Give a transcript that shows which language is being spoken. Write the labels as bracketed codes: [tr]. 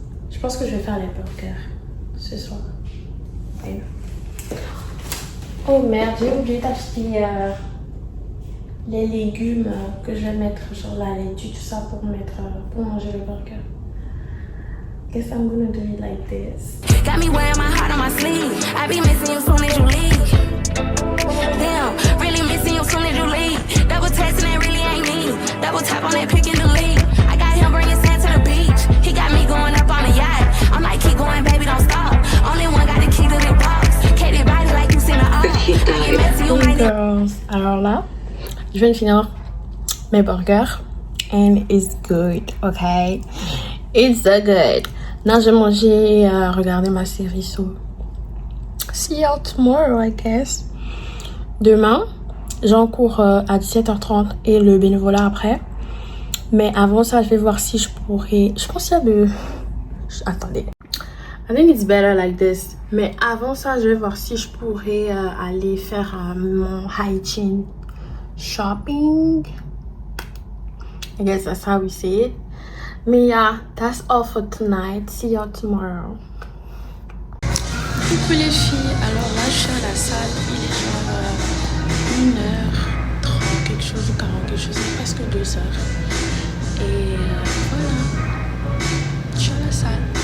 [fr] Je pense que je vais faire les burgers ce soir. Okay. Oh merde, j'ai oublié d'acheter les légumes que je vais mettre, genre la laitue, tout ça pour manger le burger. [en] Guess I'm gonna do it like this. Got me wearing my heart on my sleeve. I be missing you soon as you leave. Damn, really missing you soon as you leave. Double texting and really ain't me. Double tap on that pick and delete. I got him bringing sand to the beach. He got me going up on a yacht. I'm like, keep going, baby, don't stop. Only one got the key to the box. Katie body like you seen her Hey girls, [fr] alors là, je viens de finir mes burgers [en] and it's good, okay? It's so good. [fr] Là, j'ai mangé, regardez ma série sur See You Tomorrow, [en] I guess. [fr] Demain, j'en cours à 17h30 et le bénévolat après. Mais avant ça, je vais voir si je pourrais... Je pense qu'il y a de... Attendez. [en] I think it's better like this. [fr] Mais avant ça, je vais voir si je pourrais aller faire mon hygiene shopping. [en] I guess that's how we say it. Mais yeah, that's all for tonight. See you tomorrow. [fr] Coucou les filles, alors là je suis à la salle, il est genre 1h30, quelque chose ou 40, quelque chose, c'est presque 2h. Et voilà, je suis à la salle.